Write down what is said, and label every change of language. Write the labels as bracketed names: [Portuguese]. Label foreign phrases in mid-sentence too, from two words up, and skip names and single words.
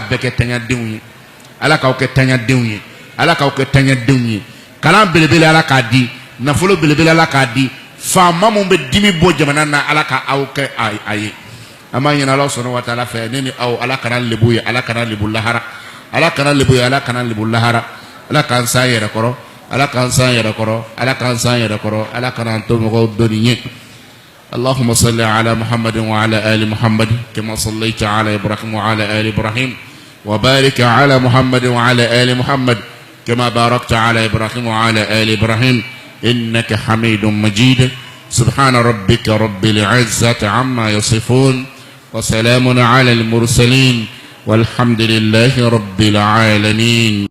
[Bambara] bɛɛ kɛ taɲadenw ye ala k'aw kɛ taɲadenw ye ala k'aw kɛ taɲadenw ye kalan belebele ala k'a di nafolo belebele ala k'a di faama mun bɛ dimi bɔ jamana na ala ka aw kɛ a ye an b'a ɲini ala sɔnna wa taala fɛ ne ni aw ala kana lebu ye ala kana lebu lahara ala kana lebu ye ala kana lebu lahara ala k'an san yɛrɛ kɔrɔ ala k'an san yɛrɛ kɔrɔ ala k'an san yɛrɛ kɔrɔ ala kana an to mɔgɔw dɔnni ye [Arabic] اللهم صل على محمد وعلى آل محمد كما صليت على إبراهيم وعلى آل إبراهيم وبارك على محمد وعلى آل محمد كما باركت على إبراهيم وعلى آل إبراهيم إنك حميد مجيد سبحان ربك رب العزة عما يصفون وسلام على المرسلين والحمد لله رب العالمين.